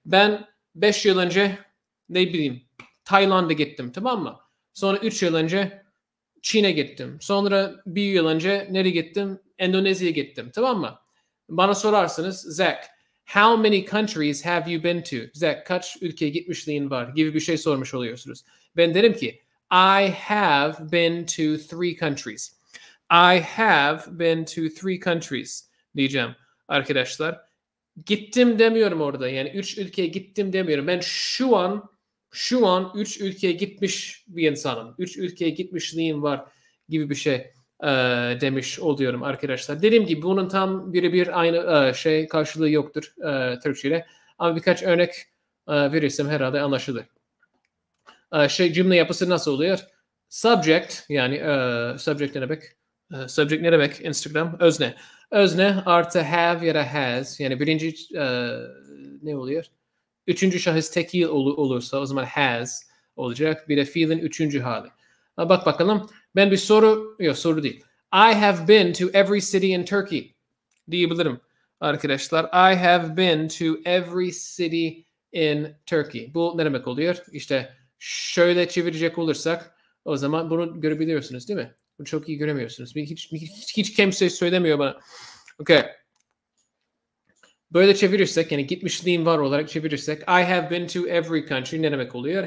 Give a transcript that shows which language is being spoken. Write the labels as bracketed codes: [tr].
[tr] Ben 5 yıl önce ne bileyim Tayland'a gittim, tamam mı? Sonra 3 yıl önce Çin'e gittim. Sonra 1 yıl önce nereye gittim? Endonezya'ya gittim, tamam mı? Bana sorarsınız, Zach, [en] how many countries have you been to? [tr] Zach, kaç ülkeye gitmişliğin var gibi bir şey sormuş oluyorsunuz. Ben derim ki, [en] I have been to 3 countries. I have been to 3 countries [tr] diyeceğim arkadaşlar. Gittim demiyorum orada. Yani 3 ülkeye gittim demiyorum. Ben şu an 3 ülkeye gitmiş bir insanım. 3 ülkeye gitmişliğim var gibi bir şey demiş oluyorum arkadaşlar. Dediğim gibi bunun tam birebir aynı karşılığı yoktur Türkçe'de. Ama birkaç örnek verirsem herhalde anlaşılır. Cümle yapısı nasıl oluyor? Subject yani subject ne demek? Subject ne demek? Instagram özne. Özne artı have ya da has. Yani birinci ne oluyor? Üçüncü şahıs tekil olursa o zaman has olacak. Bir de fiilin üçüncü hali. Bak bakalım. Ben bir soru değil. [en] I have been to every city in Turkey [tr] diyebilirim arkadaşlar. [en] I have been to every city in Turkey. [tr] Bu ne demek oluyor? İşte şöyle çevirecek olursak o zaman bunu görebiliyorsunuz değil mi? Bunu çok iyi göremiyorsunuz. Hiç kimse söylemiyor bana. Okay. Böyle çevirirsek, yani gitmişliğim var olarak çevirirsek, [en] I have been to every country [tr] ne demek oluyor?